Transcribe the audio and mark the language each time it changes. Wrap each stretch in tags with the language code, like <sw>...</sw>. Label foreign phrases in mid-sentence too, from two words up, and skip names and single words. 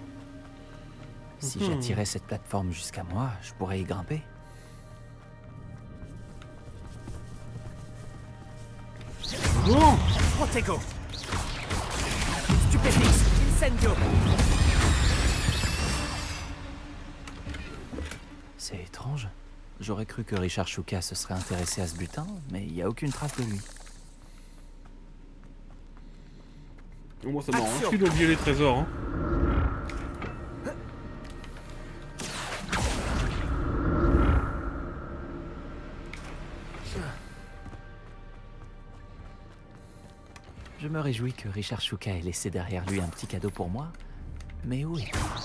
<fr>Si j'attirais cette plateforme jusqu'à moi, je pourrais y grimper. Bon. Protego. Stupéfix. Incendio. C'est étrange. J'aurais cru que Richard Shuka se serait intéressé à ce butin, mais il n'y a aucune trace de lui. Moi ça m'a rendu d'oublier les trésors, hein. Je me réjouis que Richard Shuka ait laissé derrière lui un petit cadeau pour moi, mais où est-il ?</fr>